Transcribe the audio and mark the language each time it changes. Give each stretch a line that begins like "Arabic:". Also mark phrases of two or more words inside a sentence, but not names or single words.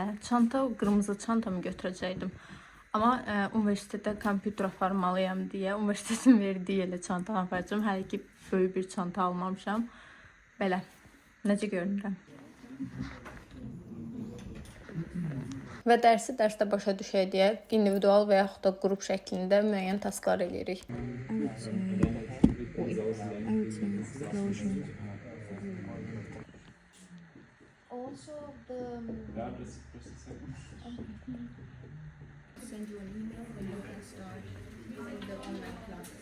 Azerbaijani: Çanta, qırmızı çantamı götürəcəkdim. Amma universitetdə kompüter aparmalıyam deyə universitetin verdiyi elə çanta aparacağım. Hələ ki, böyük bir çanta almamışam. Belə. Necə görünürəm? Və dərsdə başa düşək deyə individual və yaxud da qrup şəklində müəyyən tasklar edirik.
English: Also the send you an email when you can start using the online class.